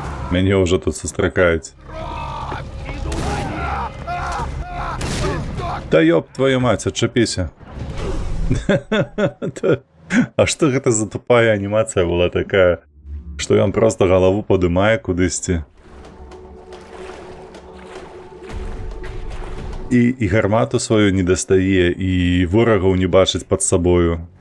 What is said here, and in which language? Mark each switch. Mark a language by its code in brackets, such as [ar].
[uk] Мене вже тут зустрікають. [ru] Да ёб твою мать, отшипися. А что это за тупая анимация была такая, что он просто голову подымает кудись. [uk] І гармату свою не достає, і ворогів не бачить під собою.